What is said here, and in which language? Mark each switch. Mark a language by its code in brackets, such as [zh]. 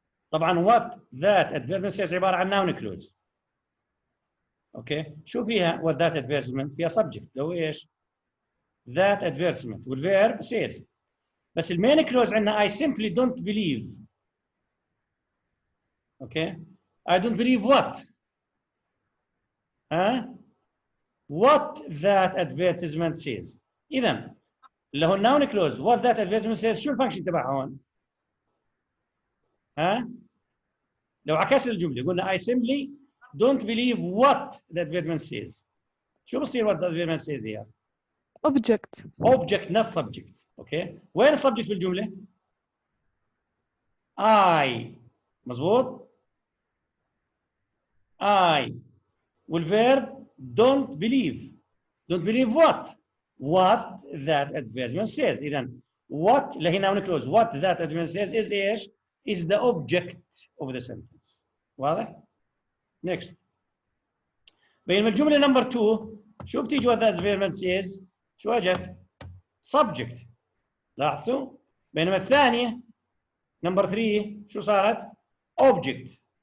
[ar] طبعا what that advertisement says عبارة عن noun clause. اوكي شو فيها what that advertisement فيها subject لو ايش that advertisement والverb says بس المين كلوز عندنا [en] I simply don't believe. Okay I don't believe what what that advertisement says. [ar] اذا اللي هو النون كلوز what that advertisement says شو الفانكشن تبعها هون؟ لو عكسنا الجمله قلنا [en] I simply don't believe what the advertisement says. [ar] شو بصير [en] what the advertisement says here؟ object not subject. [ar] اوكي وين السبجكت بالجمله؟ I مظبوط؟ I والverb [en] don't believe. don't believe what that advertisement says. إذا what [ar] اللي هي [en] noun clause what that advertisement says is إيش؟ is the object of the sentence. [ar] واضح؟ next. بينما الجملة number 2 شو بتيجي what that advertisement says؟ شو اجت؟ subject. لاحظتوا؟ بينما الثانية number 3 شو صارت؟ object.